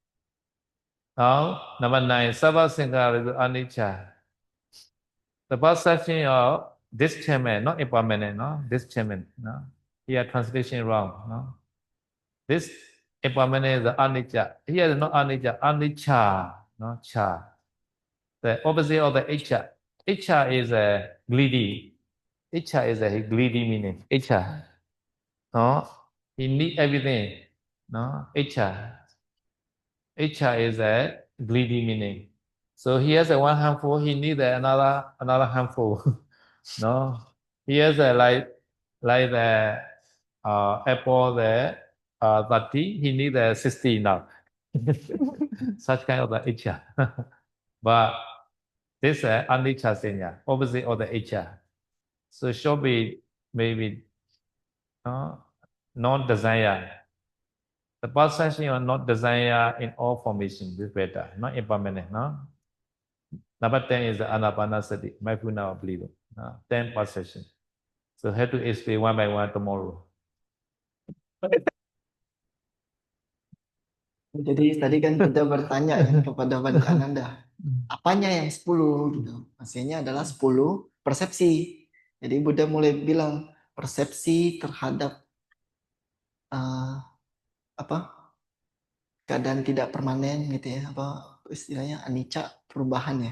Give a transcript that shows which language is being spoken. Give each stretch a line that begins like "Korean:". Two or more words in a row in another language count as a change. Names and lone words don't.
English: Now, number 9, Sabha Singhara is anicca. The perception of dischargement, not impermanent, no? Dischargement, no? Here translation wrong, no? This impermanent is anicca. Here is not anicca, anicca, no? Cha. The opposite of the icha. Icha is a greedy. Icha is a greedy meaning. Icha. No? He need everything. No? Icha. Icha is a greedy meaning. So he has a one handful, he needs another handful. No? He has a like the apple the 30, he needs a 60 now. Such kind of the icha. But this is
Pali: anicca senya,
English: opposite of the icha. So should be maybe non-desire. The perception of not desire in all formation is better, not impermanent. No? Number 10 is the anapanasati, mindfulness of breathing. 10 perception. So have to explain one by one tomorrow.
Indonesian: Jadi tadi kan kita bertanya ya kepada Bante Ananda, apanya yang 10 gitu. Maksudnya adalah 10 persepsi. Jadi Buddha mulai bilang persepsi terhadap apa keadaan tidak permanen gitu ya, apa istilahnya anicca, perubahan ya.